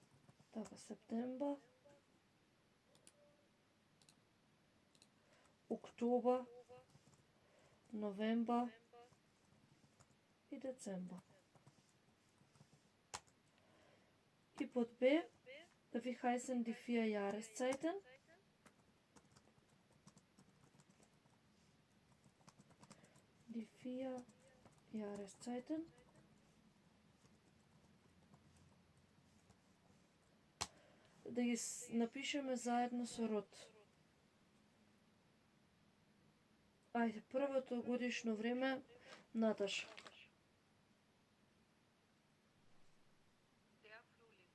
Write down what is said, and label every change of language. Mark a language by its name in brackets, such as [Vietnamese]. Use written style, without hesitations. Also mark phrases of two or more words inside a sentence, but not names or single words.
[Macedonian] Така, септембар, Октобар, Новембар и Децембар. И под Б, [German] wie heißen die 4 Jahreszeiten? Die 4 Jahreszeiten. [Macedonian] Да ги напишеме заедно со род. Ајде, првото годишно време, Наташа. [German] der Frühling,